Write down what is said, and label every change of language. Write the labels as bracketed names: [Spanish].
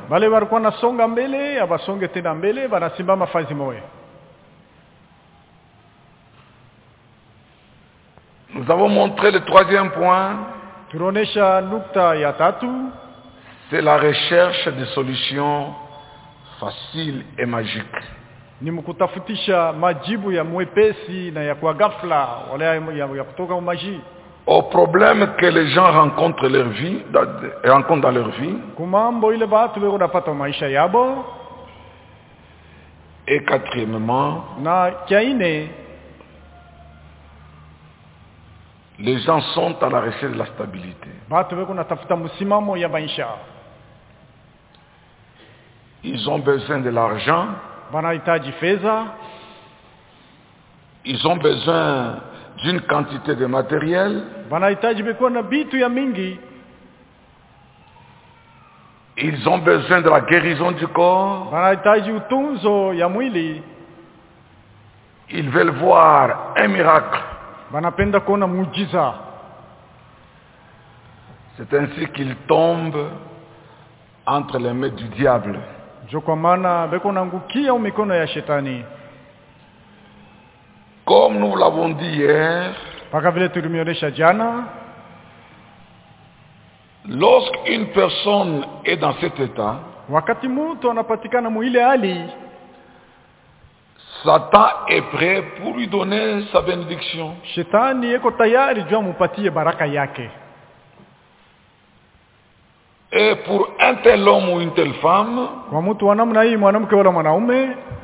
[Swahili] Bale barukwa na songa mbele, abasonge tena mbele, banasimbama fazi moye. [French] Nous avons montré le troisième point. [Swahili] Turonesha nukta ya tatu. [French] C'est la recherche de solutions faciles et magiques. [Swahili] Ni mkutafutisha majibu ya mwepesi na ya kwa ghafla, wale ya kutoka umaji. [French] Aux problèmes que les gens rencontrent, leur vie, rencontrent dans leur vie. [Swahili] Kumambo ile batu beko napata maisha yabo. [French] Et quatrièmement. [Swahili] Na kiaine. [French] Les gens sont à la recherche de la stabilité. [Swahili] Batu beko natafuta musimamo ya maisha. [French] Ils ont besoin de l'argent. [Swahili] Banahitaji feza. [French] Ils ont besoin d'une quantité de matériel. [Swahili] Banahitaji beko na bitu ya mingi. [French] Ils ont besoin de la guérison du corps. [Swahili] Banahitaji utunzo ya mwili. [French] Ils veulent voir un miracle. [Swahili] Banapenda kuona muujiza. [French] C'est ainsi qu'ils tombent entre les mains du diable. [Swahili] Jo kwa maana beko naangukia mikono ya shetani. [French] Comme nous l'avons dit hier, [Swahili] paka vile tulimionyesha jana, [French] lorsque une personne est dans cet état, [Swahili] wakati mtu anapatikana mwile hali, [French] Satan est prêt pour lui donner sa bénédiction. [Swahili] Shetani yuko tayari juu mupatie baraka yake. [French] Et pour un tel homme ou une telle femme, [Swahili] kwa mtu wa namna hii mwanamke wala mwanaume,